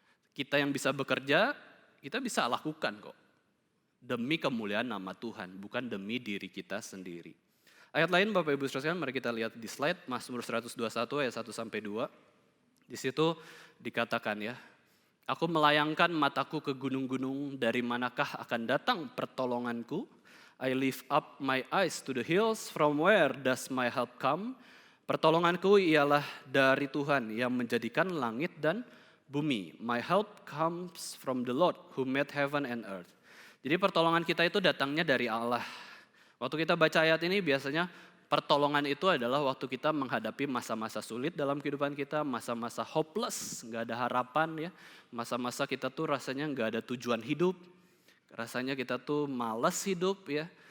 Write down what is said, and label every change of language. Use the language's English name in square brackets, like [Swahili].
[Indonesian] Kita yang bisa bekerja, kita bisa lakukan kok. Demi kemuliaan nama Tuhan, bukan demi diri kita sendiri. Ayat lain Bapak Ibu Saudara, mari kita lihat di slide Mazmur 121 ayat 1-2. Di situ dikatakan ya, aku melayangkan mataku ke gunung-gunung, dari manakah akan datang pertolonganku? [English] I lift up my eyes to the hills, from where does my help come? [Indonesian] Pertolonganku ialah dari Tuhan yang menjadikan langit dan bumi. [English] My help comes from the Lord who made heaven and earth. [Indonesian] Jadi pertolongan kita itu datangnya dari Allah. Waktu kita baca ayat ini biasanya pertolongan itu adalah waktu kita menghadapi masa-masa sulit dalam kehidupan kita, masa-masa hopeless, gak ada harapan ya. Masa-masa kita tuh rasanya gak ada tujuan hidup, rasanya kita tuh malas hidup ya.